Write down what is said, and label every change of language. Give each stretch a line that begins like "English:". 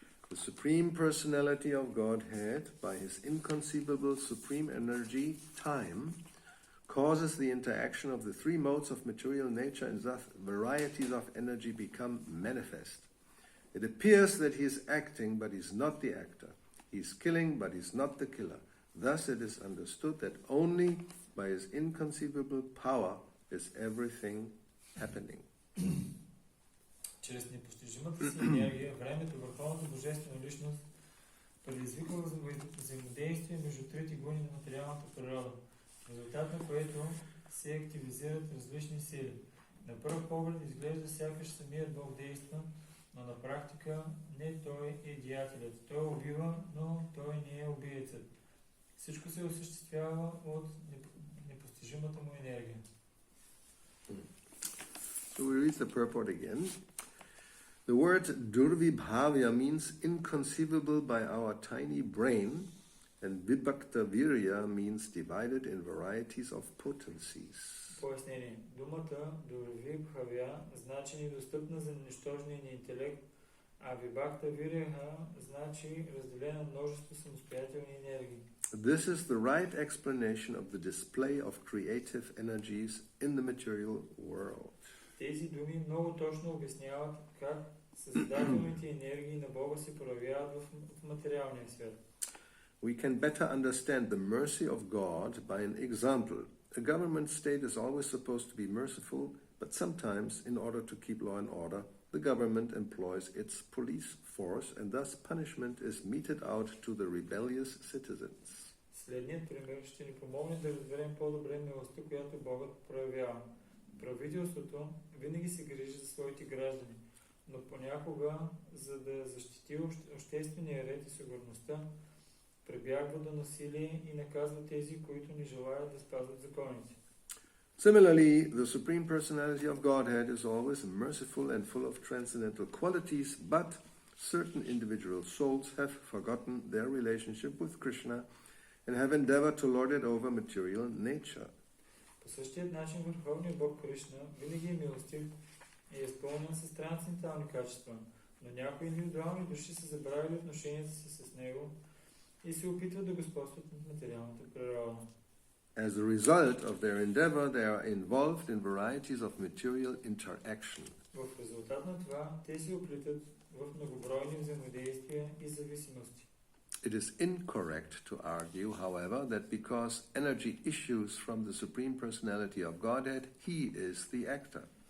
English: The Supreme Personality of Godhead, by His inconceivable supreme energy, time, causes the interaction of the three modes of material nature, and thus varieties of energy become manifest. It appears that He is acting, but He is not the actor. He is killing, but He is not the killer. Thus it is understood that only by His inconceivable power is everything happening.
Bulgarian: Чрез непостижимата си енергия, времето, върховната божествена личност предизвиква взаимодействие между трите гуни на материалната природа, в резултат на което се активизират различни сили. На пръв поглед изглежда сякаш самият Бог действа, но на практика не Той е деятелят. Той убива, но Той не е убиецът. Всичко се осъществява от непостижимата му енергия.
English: So we read the purport again. The word Durvibhavya means inconceivable by our tiny brain, and Vibhakta Virya means divided in varieties of potencies.
Bulgarian: Пояснение. Думата Durvibhavya значи недостъпна за нищожния ни интелект, а Vibhakta Virya значи разделена множество самостоятелни енергии.
English: This is the right explanation of the display of creative energies in the material world.
Bulgarian: Тези думи много точно обясняват как създателните енергии на Бога се проявяват в материалния свят.
English: We can better understand the mercy of God by an example. A government state is always supposed to be merciful, but sometimes, in order to keep law and order, the government employs its police force, and thus punishment is meted out to the rebellious citizens.
Bulgarian: Следният пример ще ни помогне да разберем по-добре милостта, която Богът проявява. Правителството винаги се грижи за своите граждани, но понякога, за да защити обществения ред и сигурността, прибягва до насилие и наказва тези, които не желаят да спазват законите.
English: Similarly, the Supreme Personality of Godhead is always merciful and full of transcendental qualities, but certain individual souls have forgotten their relationship with Krishna and have endeavored to lord it over material nature.
Bulgarian: По същия начин Върховният Бог Кришна винаги е милостив и е изпълнен с трансцендентални качества, но някои индивидуални души са забравили отношенията си с Него и се опитват да господстват над материалната природа.
English: As a result of their endeavor, they are involved in varieties of material interaction.
Bulgarian: В резултат на това, те се оплитат в многобройни взаимодействия и зависимости.
English: It is incorrect to argue, however, that because energy issues from the Supreme Personality of Godhead, He is the actor.